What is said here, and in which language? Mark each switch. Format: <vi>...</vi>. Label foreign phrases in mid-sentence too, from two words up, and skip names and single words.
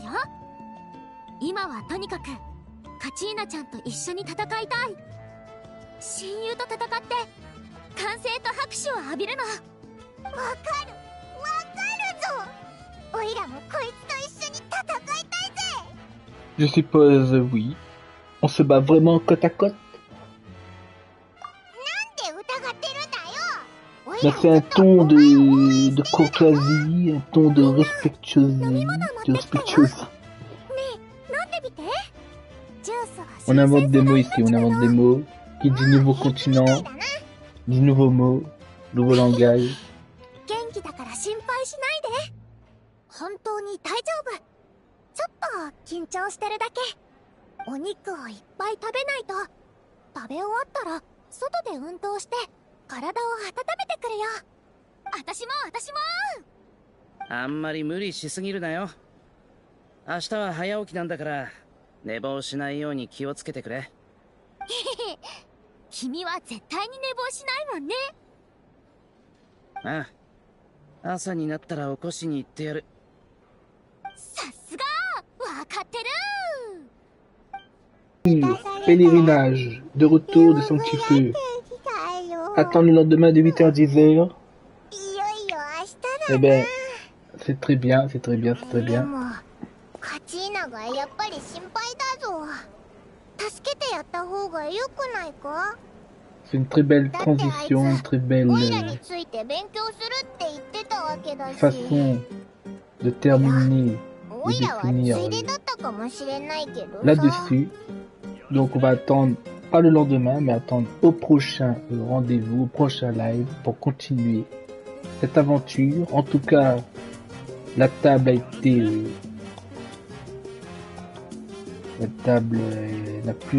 <ja>今はとにかくカチーナちゃんと一緒に戦いたい。親友と戦って歓声と拍手を浴びるの。わかるわかるぞ。おいらもこいつと一緒に戦いたいぜ。</ja> <fr>Je suppose oui. On se bat vraiment côte à côte.</fr> <ja>なんで疑ってるんだよ。おい</ja> <fr>Là</fr> <ja>ら</ja> <fr>c'est</fr> <ja>を</ja> <fr>un</fr> <ja>ずっとお</ja> <fr>ton</fr> <ja>前を応援</ja> <fr>de</fr> <ja>してるんだよ。</ja> <fr>courtoisie, un ton de respectuosité, de respectuosité.</fr> <ja>飲んでみて。ジュースは</ja> <fr>On invente des mots ici, on invente des mots. Qui dit nouveau continent, dit nouveaux mots, nouveau langage.</fr> <ja>元気だから心配しないで。本当に大丈夫。ちょっと緊張してるだけ。お肉をいっぱい食べないと。食べ終わったら外で運動して体を温めてくるよ。私も。あんまり無理しすぎるなよ。明日は早起きなんだから寝坊しないように気をつけてくれ。君は絶対に寝坊しないもんね。ああ、朝になったら起こしに行ってやる。さすがわかってる。</ja> <fr>Pèlerinage, de retour de Sanctifeu. Attends le lendemain de 8h-10h.</fr> <ja>いよいよ明日だな。</ja> <fr>Eh ben, c'est très bien, c'est très bien, c'est très</fr> <ja>で</ja> <fr>bien.</fr> <ja>もカチーナがやっぱり心配だぞ。助けてやった方がよくないか？</ja> <fr>C'est une très belle transition, une très belle</fr> <ja>オイラについて勉強するって言ってたわけだし。</ja> <fr>façon de terminer</fr> <ja>オ</ja> <fr>et</fr> <ja>イラはつ</ja> <fr>définir</fr> <ja>いでだったかもしれないけどさ。</ja> <fr>là-dessus. Donc on va attendre, pas le lendemain, mais attendre au prochain rendez-vous, au prochain live pour continuer cette aventure. En tout cas, la table a été... la table n'a plus...</fr>